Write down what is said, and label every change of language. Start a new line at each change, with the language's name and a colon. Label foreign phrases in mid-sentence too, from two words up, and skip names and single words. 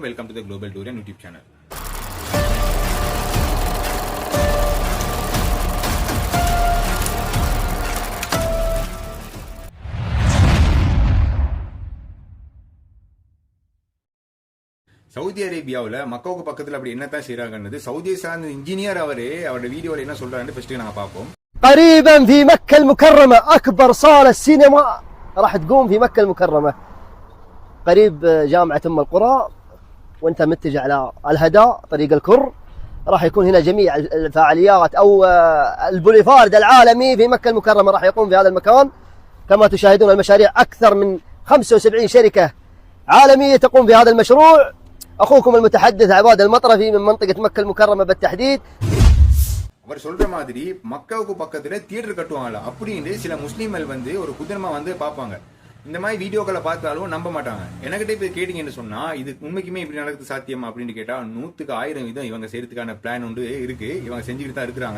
English: welcome to the Global Durian YouTube channel.
Tamil: சவுதி அரேபியாவில் மக்காவுக்கு பக்கத்தில் அப்படி என்னத்தான் செய்யறாங்கன்னு சவுதியை சார்ந்த இன்ஜினியர் அவரோட வீடியோவில் என்ன சொல்றாருன்னு ஃபர்ஸ்ட் நாங்க பார்ப்போம்.
Arabic: قريبا في مكة المكرمة أكبر صالة سينما راح تقوم في مكة المكرمة قريب جامعة أم القرى، وأنت متجه على الهدى طريق الكر راح يكون هنا جميع الفعاليات أو البوليفارد العالمي في مكة المكرمة راح يقوم في هذا المكان. كما تشاهدون المشاريع أكثر من 75 شركة عالمية تقوم في هذا المشروع. أخوكم المتحدث عباد المطرفي من منطقة مكة المكرمة بالتحديد.
Tamil: அவர் சொல்ற மாதிரி மக்காவுக்கு பக்கத்துல தியேட்டர் கட்டுவாங்களா அப்படின்னு சில முஸ்லீம்கள் வந்து ஒரு குதிரமா வந்து பார்ப்பாங்க. இந்த மாதிரி வீடியோக்களை பார்த்தாலும் நம்ப மாட்டாங்க. எனக்கிட்ட இப்ப கேட்டீங்கன்னு சொன்னா இது உண்மைக்குமே இப்படி நடக்குது சாத்தியம் அப்படின்னு கேட்டா 100% வீதம் இவங்க செய்யறதுக்கான பிளான் ஒன்று இருக்கு, இவங்க செஞ்சுக்கிட்டு தான் இருக்கிறாங்க.